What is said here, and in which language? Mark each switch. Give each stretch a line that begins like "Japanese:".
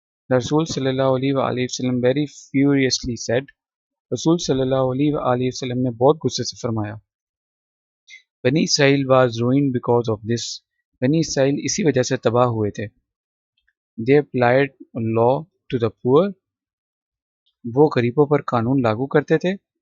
English: رسول صلی اللہ علیہ وآلہ وسلم very furiously said.
Urdu: رسول صلی اللہ علیہ وآلہ وسلم نے بہت غصے سے فرمایا.
English: بنی اسرائیل was ruined because of this.
Urdu: بنی اسرائیل اسی وجہ سے تباہ ہوئے تھے.
English: They applied law to the poor.
Urdu: وہ غریبوں پر قانون لاگو کرتے تھے.